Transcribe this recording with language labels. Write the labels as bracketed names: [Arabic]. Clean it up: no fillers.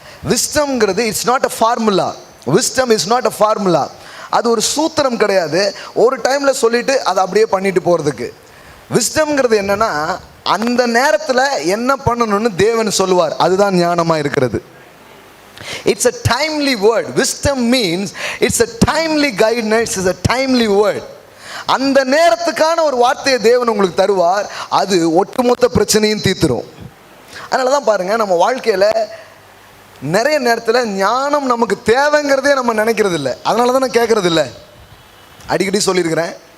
[English] விஸ்டம்ங்கிறது it's not a formula. Wisdom is not a formula. [Tamil] அது ஒரு சூத்திரம் கிடையாது, ஒரு டைம்ல சொல்லிட்டு அதை அப்படியே பண்ணிட்டு போறதுக்கு. விஸ்டம்ங்கிறது என்னன்னா, அந்த நேரத்தில் என்ன பண்ணணும்னு தேவன் சொல்லுவார், அதுதான் ஞானமா இருக்கிறது. [English] It's a timely word. Wisdom means it's a timely guidance, it's a timely word. [Tamil] அந்த நேரத்துக்கான ஒரு வார்த்தையை தேவன் உங்களுக்கு தருவார், அது ஒட்டுமொத்த பிரச்சனையும் தீர்த்துரும். அதனால தான் பாருங்க, நம்ம வாழ்க்கையில் நிறைய நேரத்தில் ஞானம் நமக்கு தேவைங்கிறதே நம்ம நினைக்கிறது இல்லை. அதனால தான் நான் கேட்கறது இல்லை. அடிக்கடி சொல்லியிருக்கிறேன்.